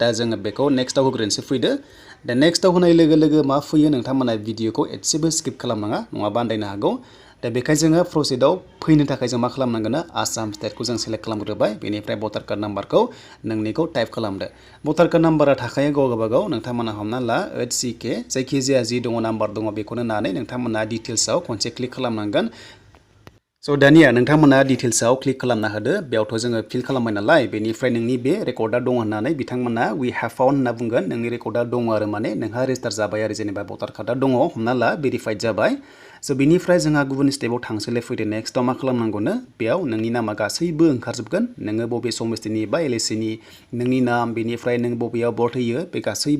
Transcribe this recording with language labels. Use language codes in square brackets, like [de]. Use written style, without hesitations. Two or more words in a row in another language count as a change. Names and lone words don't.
[brx] जोङो बेखौ नेक्स्टआव होग्रोनोसै फैदो दा नेक्स्टआव होनाय लोगो लोगो मा फैयो नोंथांमोना भिडिअखौ एसेबो स्किप खालामनाङा नङाबा आन्दायनो हागौ दा बेखायनो जोङो प्रसेसआव फैनो थाखाय जों मा खालामनांगोन आसाम स्टेटखौ जों सेलेक्ट खालामग्रोबाय बेनिफ्राय [en] voter card numberkhou [brx] नोंनिखौ टाइप खालामदो [en] voter card numbera [brx] थाखायो गावगाबागाव नोंथांमोना हमना ला HCK जायखिजाया जि दङ नाम्बार दङ बेखौनो होनानै नोंथांमोना डिटेल्सआव खनसे क्लिक खालामनांगोन स' दानिया नोंथांमोना डिटेल्सआव क्लिक खालामना होदो बेयावथ' जोङो फिल खालामबाय नालाय बेनिफ्राय नोंनि बे रेकर्डआ दङ होननानै बिथांमोना [en] we have found [brx] होनना बुंगोन नोंनि रेकर्डआ दङ आरो माने नोंहा रेजिस्टार जाबाय आरो जेनेबा [en] voter carda [brx] दङ हमना ला भेरिफाइड जाबाय स' बेनिफ्राय जोंहा गुबुन स्टेपाव थांसैलाय फैदो नेक्स्टआव मा खालामनांगौनो बेयाव नोंनि नामा गासैबो ओंखारजोबगोन नोङो बबे समस्तिनि बा LACनि नोंनि नाम बेनिफ्राय नों बबेयाव भट होयो बे गासैबो